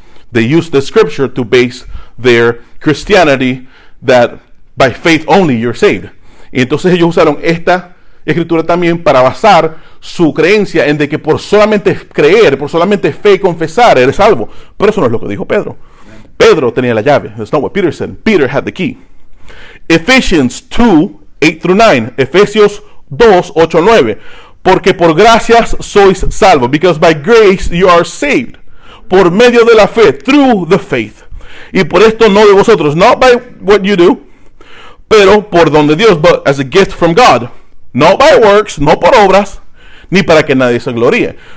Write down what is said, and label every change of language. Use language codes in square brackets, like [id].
[en] They use the scripture to base their Christianity that by faith only you're saved. [es] Y entonces ellos usaron esta escritura también para basar su creencia en de que por solamente creer, por solamente fe y confesar, eres salvo. Pero eso no es lo que dijo Pedro. Pedro tenía la llave. [en] That's not what Peter said. Peter had the key. Ephesians 2, 8 through 9. [es] Efesios 2, 8 a 9. Porque por gracias sois salvos. [en] Because by grace you are saved. [es] Por medio de la fe. [en] Through the faith. [es] Y por esto no de vosotros. [en] Not by what you do. [es] Pero por donde Dios. [en] But as a gift from God. Not by works. [es] No por obras. Ni para que nadie se gloríe.